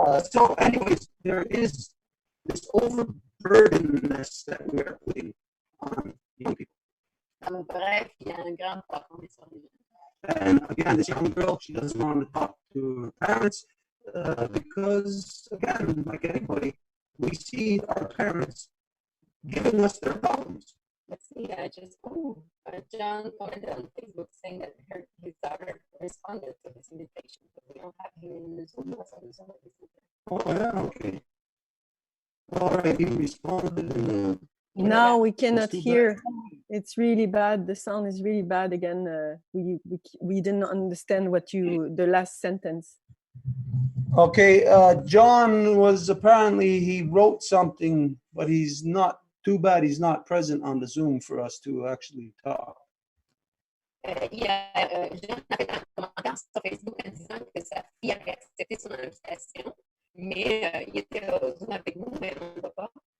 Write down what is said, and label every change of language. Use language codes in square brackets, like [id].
[en] So anyways, there is this overburdenedness that we are putting on young people. [fr] Bref, il y a un grand problème sur les gens. [en] And again, this young girl, she doesn't want to talk to her parents because, again, like anybody, we see our parents giving us their problems. Let's see, I just, John commented on Facebook saying that his daughter responded to his invitation, but we don't have him in the Zoom. Oh, yeah, okay. All right, he responded. And, now we cannot too hear. bad. It's really bad. The sound is really bad again. We didn't understand what the last sentence. Okay, John was apparently, he wrote something, but he's not, too bad he's not present on the Zoom for us to actually talk. [fr] Il y a Jean a fait un commentaire sur Facebook en disant que sa fille avait accepté son invitation, mais il était au Zoom avec nous, mais on ne voit pas.